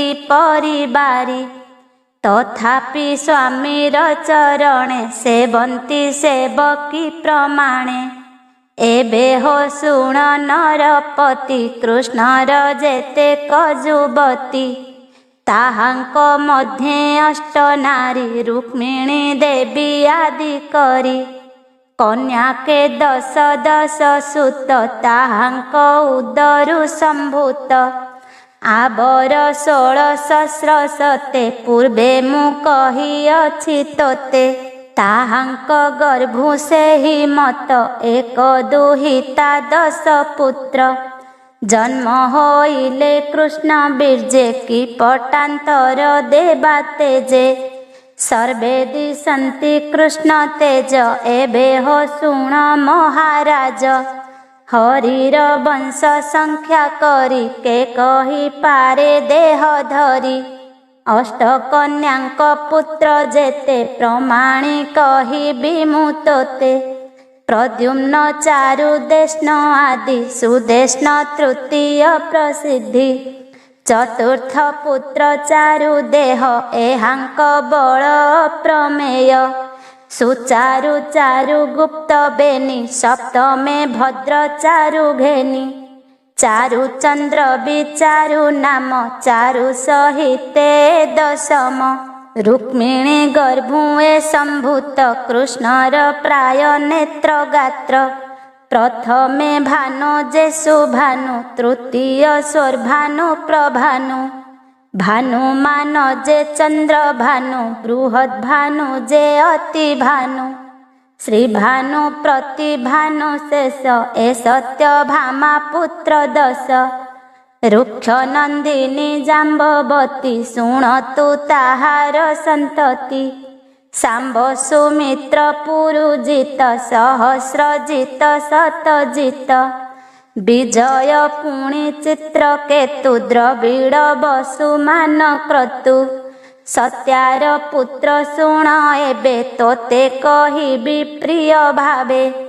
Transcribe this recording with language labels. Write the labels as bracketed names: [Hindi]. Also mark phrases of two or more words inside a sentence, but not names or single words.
[Odia] ପରିବାରୀ ତଥାପି ସ୍ୱାମୀର ଚରଣେ ସେବନ୍ତି ସେବକୀ ପ୍ରମାଣେ ଏବେ ହୋ ଶୁଣ ନରପତି କୃଷ୍ଣର ଯେତେକ ଯୁବତୀ ତାହାଙ୍କ ମଧ୍ୟେ ଅଷ୍ଟ ନାରୀ ରୁକ୍ମିଣୀ ଦେବୀ ଆଦି କରି କନ୍ୟା କେ ଦଶ ଦଶ ସୁତ ତାହାଙ୍କ ଉଦରୁ ସମ୍ଭୂତ ଆବର 16 ସହସ୍ର ସତେ ପୂର୍ବେ ମୁଁ କହିଅଛି ତୋତେ ତାହାଙ୍କ ଗର୍ଭୁ ସେହି ମତ ଏକ ଦୁହିତା 10 ପୁତ୍ର ଜନ୍ମ ହୋଇଲେ କୃଷ୍ଣ ବୀର୍ଯ୍ୟେ କି ପଟାନ୍ତର ଦେବା ତେଜେ ସର୍ବେ ଦିଶନ୍ତି କୃଷ୍ଣ ତେଜ ଏବେ ହୋ ଶୁଣ ମହାରାଜ ହରିର ବଂଶ ସଂଖ୍ୟା କରି କେ କହି ପାରେ ଦେହ ଧରି ଅଷ୍ଟ କନ୍ୟାଙ୍କ ପୁତ୍ର ଯେତେ ପ୍ରମାଣି କହି ବିମୁତୋତେ ପ୍ରଦ୍ୟୁମ୍ନ ଚାରୁ ଦେଷ୍ଣ ଆଦି ସୁଦେଷ୍ଣ ତୃତୀୟ ପ୍ରସିଦ୍ଧି ଚତୁର୍ଥ ପୁତ୍ର ଚାରୁ ଦେହ ଏହାଙ୍କ ବଳ ପ୍ରମେୟ ସୁଚାରୁ ଚାରୁ ଗୁପ୍ତ ବେନି ସପ୍ତମେ ଭଦ୍ର ଚାରୁ ଘେନି ଚାରୁ ଚନ୍ଦ୍ର ବିଚାରୁ ନାମ ଚାରୁ ସହିତେ ଦଶମ ରୁକ୍ମିଣୀ ଗର୍ଭୁଏ ସମ୍ଭୂତ କୃଷ୍ଣର ପ୍ରାୟ ନେତ୍ର ଗାତ୍ର ପ୍ରଥମେ ଭାନୁ ଯେସୁ ଭାନୁ ତୃତୀୟ ସ୍ୱର୍ଭାନୁ ପ୍ରଭାନୁ ଭାନୁମାନ ଯେ ଚନ୍ଦ୍ର ଭାନୁ ବୃହଦ ଭାନୁ ଯେ ଅତି ଭାନୁ ଶ୍ରୀ ଭାନୁ ପ୍ରତି ଭାନୁ ଶେଷ ଏ ସତ୍ୟ ଭାମା ପୁତ୍ର 10 ରୁକ୍ଷ ନନ୍ଦିନୀ ଜାମ୍ବବତୀ ଶୁଣତୁ ତାହାର ସନ୍ତତି ସାମ୍ବ ସୁମିତ୍ର ପୁରୁଜିତ ସହସ୍ରଜିତ ଶତଜିତ ବିଜୟ ପୁଣି ଚିତ୍ରକେତୁ ଦ୍ରବିଡ଼ ବସୁମାନ କ୍ରତୁ ସତ୍ୟାର ପୁତ୍ର ଶୁଣ ଏବେ ତୋତେ କହିବି ପ୍ରିୟ ଭାବେ